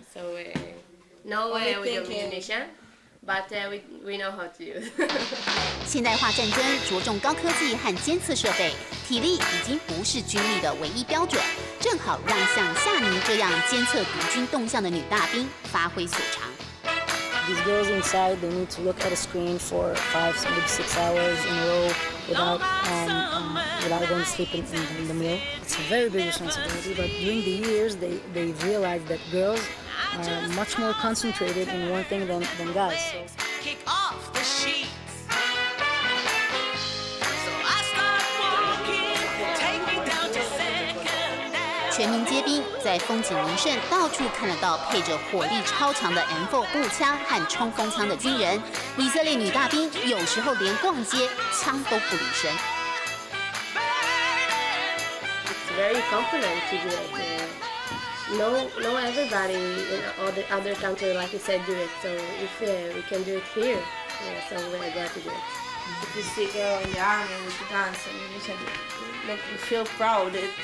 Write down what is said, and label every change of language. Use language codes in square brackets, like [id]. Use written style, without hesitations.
[en] So no way with the ammunition, but we know how to use. [zh] 现代化战争着重高科技和监测设备，体力已经不是军力的唯一标准，正好让像夏妮这样监测敌军动向的女大兵发挥所长。 [en] These girls inside, they need to look at a screen for 5, maybe 6 hours in a row without going to sleep in the middle. It's a very big responsibility, but during the years, they've realized that girls are much more concentrated in one thing than guys. So. Kick off the sheets. So I start walking, take me down to Second Avenue. [zh] 全民皆兵，在风景名胜，到处看得到配着火力超强的 M4 步枪和冲锋枪的军人。以色列女大兵有时候连逛街枪都不离身。 [en] It's very confident to do it. No, everybody in all the other countries, like you said, do it. So if we can do it here, so we're glad to do it. If you see a girl in the army with the guns, I mean, you can make you feel proud.